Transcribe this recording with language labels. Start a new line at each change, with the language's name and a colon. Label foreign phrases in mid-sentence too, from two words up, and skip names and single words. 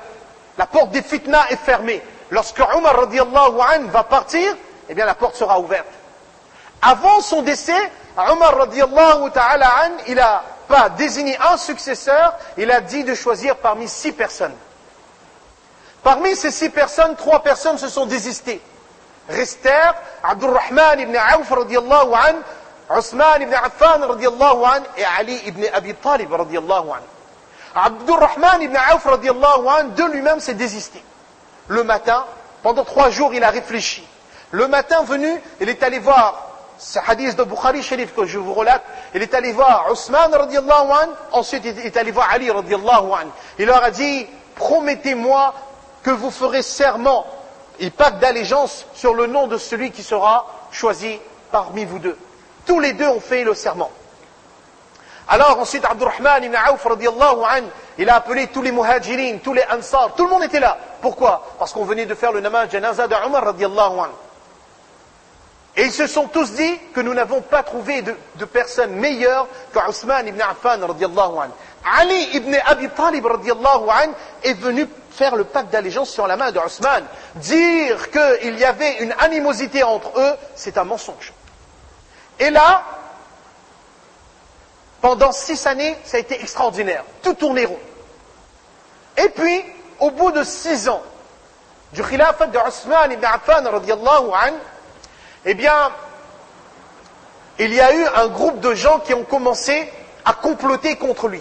French: La porte des fitnas est fermée. Lorsque Omar
Arabic: رضي الله عنه
French: va partir, eh bien la porte sera ouverte. Avant son décès, Omar
Arabic: رضي الله تعالى عنه,
French: il n'a pas désigné un successeur, il a dit de choisir parmi 6 personnes. Parmi ces 6 personnes, 3 personnes se sont désistées. Restèrent Abdurrahman ibn Auf
Arabic: رضي الله عنه,
French: Othman ibn Affan
Arabic: رضي الله عنه
French: et Ali ibn Abi Talib
Arabic: رضي الله عنه.
French: Abdurrahman ibn Auf
Arabic: رضي الله عنه
French: de lui-même s'est désisté. Le matin, pendant 3 jours, il a réfléchi. Le matin venu, il est allé voir, ce hadith de Bukhari Sharif que je vous relate, il est allé voir Othman
Arabic: رضي الله عنه,
French: ensuite il est allé voir Ali
Arabic: رضي الله عنه.
French: Il leur a dit, promettez-moi que vous ferez serment et pacte d'allégeance sur le nom de celui qui sera choisi parmi vous deux. Tous les deux ont fait le serment. Alors ensuite Abdurrahman ibn Auf
Arabic: رضي الله عنه,
French: il a appelé tous les muhajirin, tous les ansar, tout le monde était là. Pourquoi? Parce qu'on venait de faire le
Urdu: نماز جنازہ
French: de Omar
Arabic: رضي الله عنه.
French: Et ils se sont tous dit que nous n'avons pas trouvé de personne meilleure qu'Othman ibn Affan
Arabic: رضي الله عنه.
French: Ali ibn Abi Talib
Arabic: رضي الله عنه
French: est venu faire le pacte d'allégeance sur la main de Othman. Dire qu'il y avait une animosité entre eux, c'est un mensonge. Et là, pendant 6 années, ça a été extraordinaire. Tout tournait rond. Et puis, au bout de 6 ans, du khilafat de Othman ibn Affan
Arabic: رضي الله عنه,
French: eh bien, il y a eu un groupe de gens qui ont commencé à comploter contre lui.